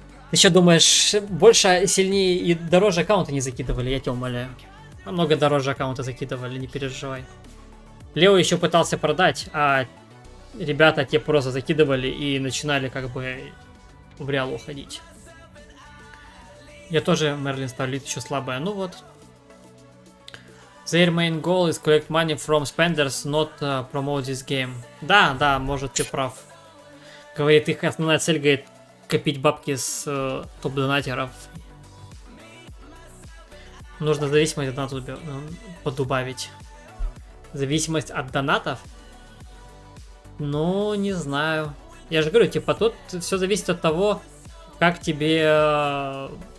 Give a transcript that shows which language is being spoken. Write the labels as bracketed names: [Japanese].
[Russian] Ты еще думаешь, больше, сильнее и дороже аккаунты не закидывали, я тебя умоляю. Намного дороже аккаунты закидывали, не переживай. Лео еще пытался продать, а ребята те просто закидывали и начинали как бы в реал уходить. Я тоже Мерлин ставлю, еще слабая. Ну вот. [English] Their main goal is collect money from spenders, not promote this game. [Russian] Да, да, может ты прав. Говорит, их основная цель, говорит, копить бабки с топ-донатеров. Нужно зависимость от донатов подубавить. Зависимость от донатов? Ну, не знаю. Я же говорю, типа, тут все зависит от того, как тебе...